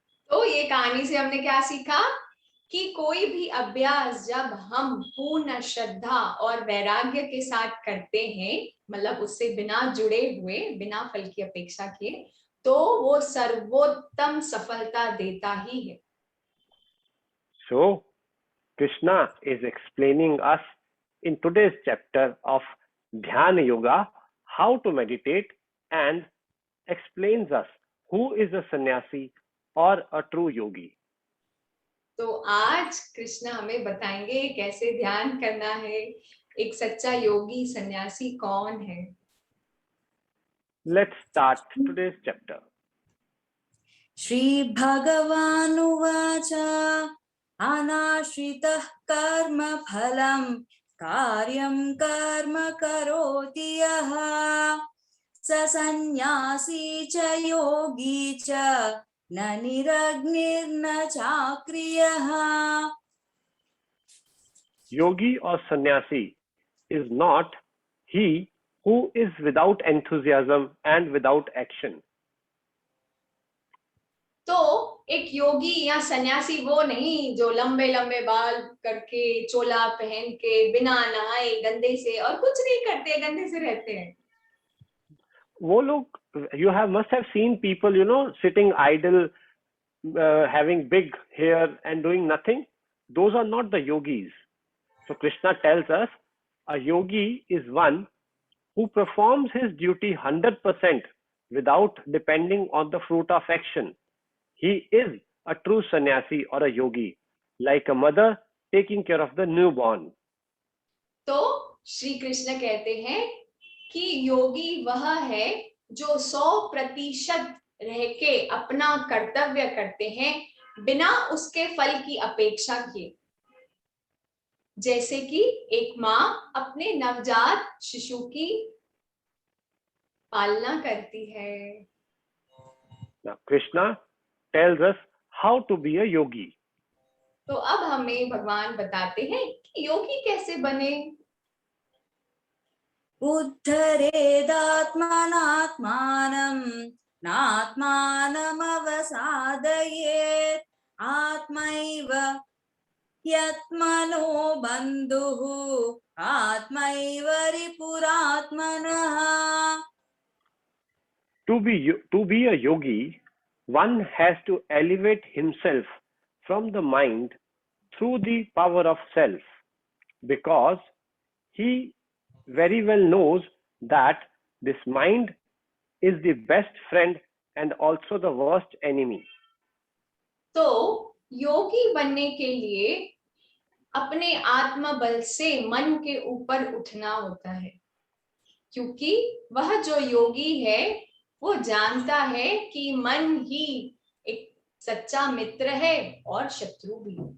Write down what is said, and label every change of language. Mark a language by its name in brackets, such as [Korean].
[Hindi] तो ये कहानी से हमने क्या सीखा कि कोई भी अभ्यास जब हम पूर्ण श्रद्धा और वैराग्य के साथ करते हैं, मतलब उससे बिना जुड़े हुए, बिना फल की अपेक्षा किए, तो वो सर्वोत्तम सफलता देता ही है. [English] So Krishna is explaining us in today's chapter of Dhyana Yoga how to meditate and explains us who is a sannyasi or a true yogi. [Hindi] तो आज कृष्ण हमें बताएंगे कैसे ध्यान करना है, एक सच्चा योगी सन्यासी कौन है. [English] Let's start today's chapter. [Sanskrit] Shri भगवानुवाच अनाश्रितः कर्म फलं कार्यं कर्म करोति यः स सन्यासी च योगी च न निरग्निर्न चाक्रियः. [English] Yogi or sannyasi is not he who is without enthusiasm and without action. [Hindi] तो एक योगी या सन्यासी वो नहीं जो लंबे लंबे बाल करके, चोला पहन के, बिना नहाए गंदे से, और कुछ नहीं करते, गंदे से रहते हैं. वो लोग, [English] you must have seen people, sitting idle, having big hair and doing nothing. Those are not the yogis. So Krishna tells us a yogi is one who performs his duty 100% without depending on the fruit of action. He is a true sannyasi or a yogi, like a mother taking care of the newborn. [Hindi] तो श्री कृष्ण कहते हैं कि योगी वह है जो 100% रह के अपना कर्तव्य करते हैं बिना उसके फल की अपेक्षा किए, जैसे कि एक माँ अपने नवजात शिशु की पालना करती है. [English] Now Krishna tells us how to be a yogi. [Hindi] तो अब हमें भगवान बताते हैं कि योगी कैसे बने. [Sanskrit] उद्धरेदात्मनात्मानं नात्मानम् अवसादयेत् आत्मैव ह्यत्मनो बन्धुः आत्मैव रिपुरात्मनः. [English] To be a yogi, one has to elevate himself from the mind through the power of self, because he very well knows that this mind is the best friend and also the worst enemy. [Hindi] तो योगी बनने के लिए अपने आत्मबल से मन के ऊपर उठना होता है, क्योंकि वह जो योगी है वो जानता है कि मन ही एक सच्चा मित्र है और शत्रु भी।